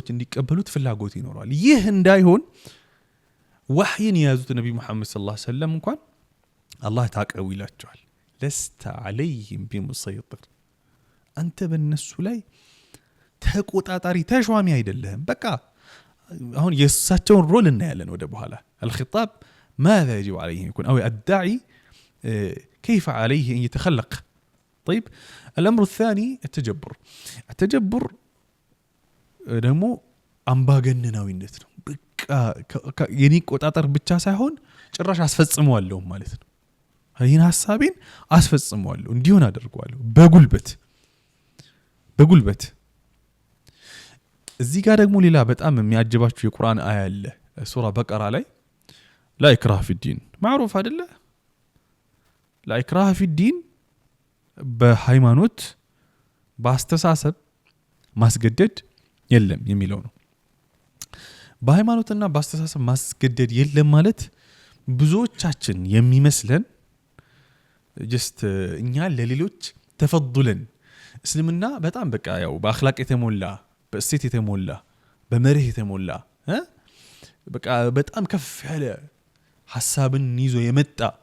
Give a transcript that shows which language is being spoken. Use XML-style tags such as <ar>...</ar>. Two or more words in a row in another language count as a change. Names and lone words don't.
<am>እንዲቀበሉት ፍላጎት ይኖራል። ይህ እንዳይሆን ወህይን የያዙት ነብዩ መሐመድ</am> <ar>صلى الله عليه وسلم</ar> <am>እንኳን አላህ ታቀው ይላቸዋል።</am> <ar>لست عليهم بمسيطر</ar> <am>አንተ በእነሱ ላይ ተቆጣጣሪ ተሿሚ አይደለህም። በቃ አሁን የእሳቸውን ሮል እናያለን ወደ በኋላ</am> <ar>الخطاب ماذا يجب عليه يكون أو الداعي كيف عليه أن يتخلق. طيب الأمر الثاني التجبر</ar> <am>ደግሞ አምባገነናዊነት ነው። በቃ የኔ ቆጣጠር ብቻ ሳይሆን ጭራሽ አስፈጽመዋለሁ ማለት ነው። ይህን ሐሳቤን አስፈጽመዋለሁ እንዲሆን አደርገዋለሁ በጉልበት። እዚህ ጋር ደግሞ ሌላ በጣም የሚያጅባችሁ የቁርአን አያ አለ ሱራ በቀራ ላይ</am> <ar>لا إكراه في الدين</ar> <am>معروف አይደለ?</am> <ar>لا إكراه في الدين በሃይማኖት በአስተሳሰብ ማስገደድ የለም የሚለው</ar> <am>ነው። በሃይማኖትና በአስተሳሰብ ማስገደድ የለም ማለት ብዙዎቻችን የሚመስለን just እኛ ለሌሎች ተፈضለን እስልምና በጣም በቃ ያው በአኽላቅ የተሞላ በእሴት የተሞላ በመርህ የተሞላ በቃ በጣም ከፍ ያለ ሐሳብን ይዞ የመጣ</am>